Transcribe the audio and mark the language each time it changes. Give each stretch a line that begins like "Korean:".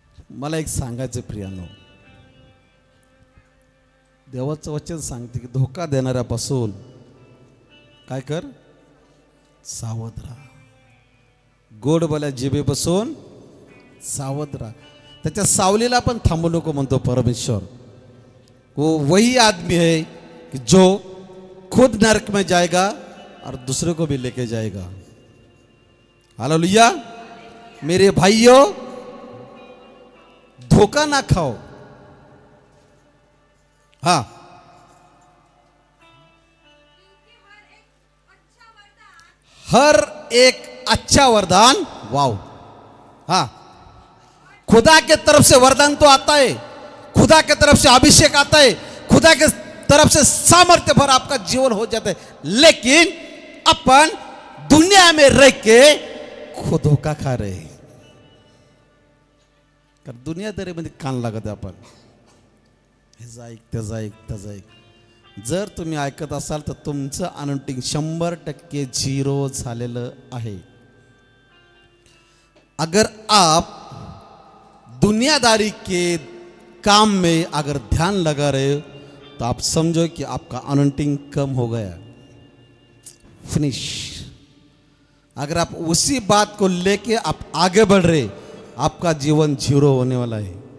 Marathi: मला एक सांगायचं प्रियानो, देवाचं वचन सांगते की धोका देणाऱ्यापासून काय कर? सावध राहा. गोड बोल्या जिभेपासून सावध राहा. त्याच्या सावलीला पण थांबू नको म्हणतो परमेश्वर.
Hindi: वो वही आदमी है कि जो खुद नरक में जाएगा और दूसरे को भी लेके जाएगा. हालेलुया. मेरे भाइयों, धोखा ना खाओ. हाँ, हर एक अच्छा वरदान, वाव, हाँ, खुदा के तरफ से वरदान तो आता है, खुदा के तरफ से अभिषेक आता है, खुदा के तरफ से सामर्थ्य भर आपका जीवन हो जाता है, लेकिन अपन दुनिया में रह के खुद धोखा खा रहे.
Marathi: कारण दुनियादारीमध्ये कान लागत आपण. हेच ऐक, त्याचं ऐक, त्याचं ऐक. जर तुम्ही ऐकत असाल तर तुमचं अनॉइंटिंग 100% झिरो झालेलं आहे.
Hindi: अगर आप दुनियादारी के काम में अगर ध्यान लगा रहे हो तो आप समझो कि आपका अनॉइंटिंग कम हो गया, फिनिश. अगर आप उसी बात को लेके आप आगे बढ़ रहे, आपका जीवन जीरो होने वाला है.